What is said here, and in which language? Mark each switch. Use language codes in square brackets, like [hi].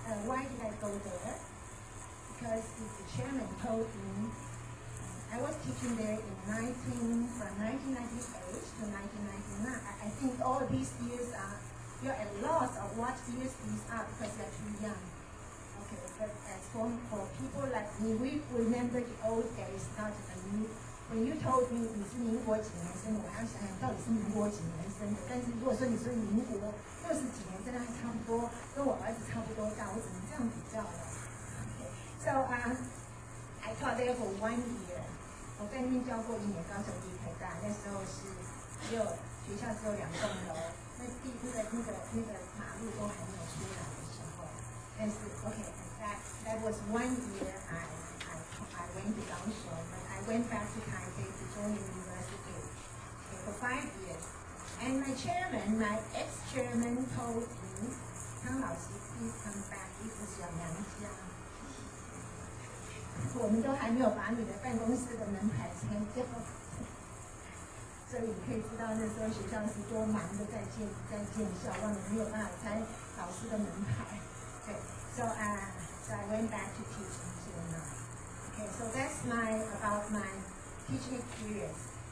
[en] Why did I go there? Because the chairman told me, I was teaching there from 1998 to 1999. I think all these years you're at loss of what years these are because you're too young. Okay, but as for people like me, we remember the old days, not the new. When you told me [zh] 你是民国几年生的，我还要想想到底是民国几年生的。但是如果说你是民国60几年，真的还差不多，跟我儿子差不多大，我只能这样比较了。 [en] Okay. So I taught there for 1 year. [zh] 我在那边教过1年，高雄第一科大，那时候是学校只有2栋楼，那个马路都还没有出来的时候。 [en] 但是 okay, that was 1 year. I went to Kaohsiung, but I went back to Taipei to join the university. Okay, for 5 years. And my chairman, my ex-chairman told me, 汤老师 please come back, [zh] 一直小娘家。我们都还没有把你的办公室的门牌拆掉，所以你可以知道那时候学校是多忙的在建校，让你没有办法拆老师的门牌。 [en] 对 so I went back to teaching till now. Okay, so that's about my teaching experience.